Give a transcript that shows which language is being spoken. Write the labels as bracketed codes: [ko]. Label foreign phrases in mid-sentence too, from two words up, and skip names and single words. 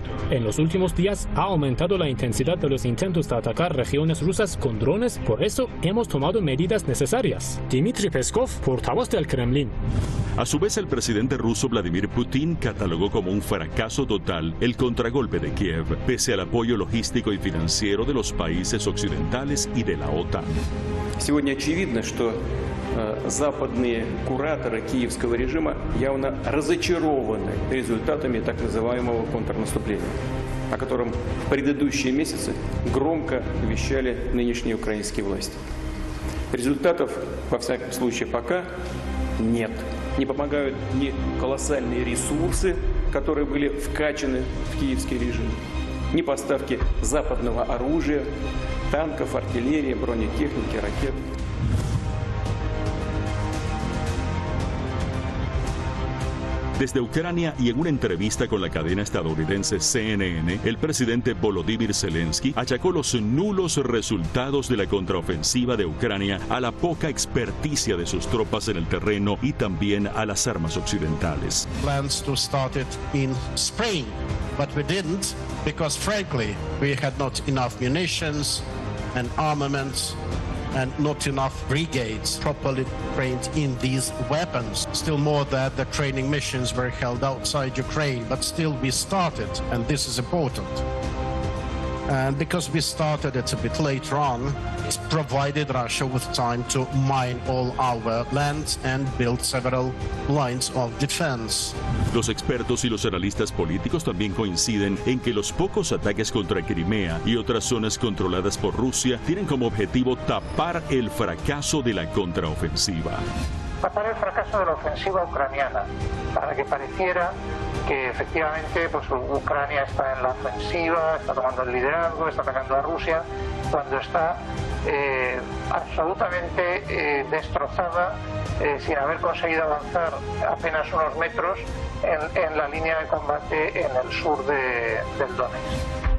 [es] En los últimos días ha aumentado la intensidad de los intentos de atacar regiones rusas con drones, por eso hemos tomado medidas necesarias. Dmitry Peskov, portavoz del Kremlin. A su vez, el presidente ruso Vladimir Putin catalogó como un fracaso total el contragolpe de Kiev, pese al apoyo logístico y financiero de los países occidentales y de la OTAN. [ru] Сегодня очевидно, что западные кураторы киевского режима явно разочарованы результатами так называемого контрнаступления, о котором в предыдущие месяцы громко вещали нынешние украинские власти. Результатов, во всяком случае, пока нет. Не помогают ни колоссальные ресурсы, которые были вкачаны в киевский режим, ни поставки западного оружия, танков, артиллерии, бронетехники, ракет. [es] Desde Ucrania y en una entrevista con la cadena estadounidense CNN, el presidente Volodymyr Zelensky achacó los nulos resultados de la contraofensiva de Ucrania a la poca experticia de sus tropas en el terreno y también a las armas occidentales. [en] Plans to start it in spring, but we didn't because frankly we had not enough munitions and armaments and not enough brigades properly trained in these weapons. Still more that the training missions were held outside Ukraine, but still we started, and this is important. And because we started it a bit later on, it provided Russia with time to mine all our lands and build several lines of defense. [es] Los expertos y los analistas políticos también coinciden en que los pocos ataques contra Crimea y otras zonas controladas por Rusia tienen como objetivo tapar el fracaso de la contraofensiva. Tapar el fracaso de la ofensiva ucraniana, para que pareciera que efectivamente pues, Ucrania está en la ofensiva, está tomando el liderazgo, está atacando a Rusia, cuando está absolutamente destrozada, sin haber conseguido avanzar apenas unos metros en la línea de combate en el sur del Donetsk.